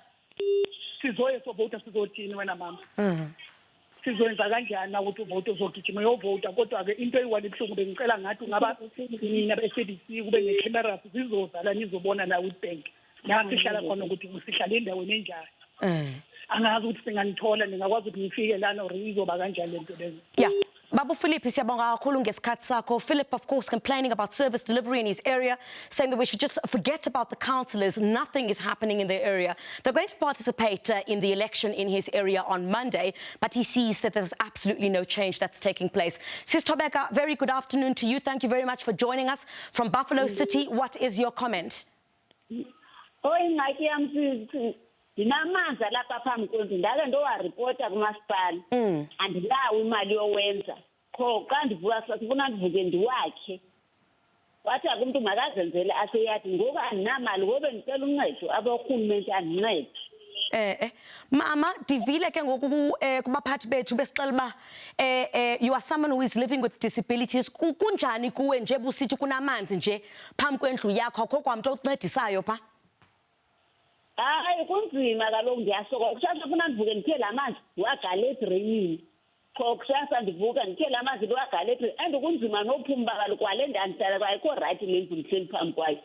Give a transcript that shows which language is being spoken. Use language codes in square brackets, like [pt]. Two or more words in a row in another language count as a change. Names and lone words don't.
[zu] sizoye sovota sizothini wena mama sizoyenza kanjani ukuthi uvote uzogijima uyovota kodwa ke into eyiwali ebuhlungu bengicela ngathi ungaba mina be-SABC kube ne-cameras zizoza la nizobona la Witbank la sihlala khona ukuthi sihlala endaweni enjani angazi ukuthi singanithola ningakwazi ukuthi ngifike lana or izoba kanjani lento leyo. [en] Yeah. [zu] Babu Philippi siyabonga kakhulu ngesikhathi sakho. [en] Philip, of course, complaining about service delivery in his area, saying that we should just forget about the councillors. Nothing is happening in their area. They're going to participate in the election in his area on Monday, but he sees that there's absolutely no change that's taking place. Sis Tobeka, very good afternoon to you. Thank you very much for joining us from Buffalo City. What is your comment? [xh] Ndinamanzi lapha phambi kwendlu ndake ndowaripota kumasipala andilawo imali yowenza kho xa ndivuka sifuna ndivuke ndiwakhe wathi akumntu makazenzele aseyadi ngoku andinamali ngobe ndicela uncedo aborhulumente andincede. Mama, divile ke ngoku kubaphathi bethu besixela uba [en] you are someone who is living with disabilities. [xh] Kunjani kuwe nje busithi kunamanzi nje phambi kwendlu yakho akho kwamntu oncedisayo pha? Hayi kunzima kaloku ndiyasokola kusasa funa ndivuke ndithe la manzi ndiwagale edreyini kho kusasa ndivuka ndithe la manzi ndiwagale edreyini and kunzima nophumba kaloku kwale ndandihlala kwayikho right lendlu ndihleli phambi kwayo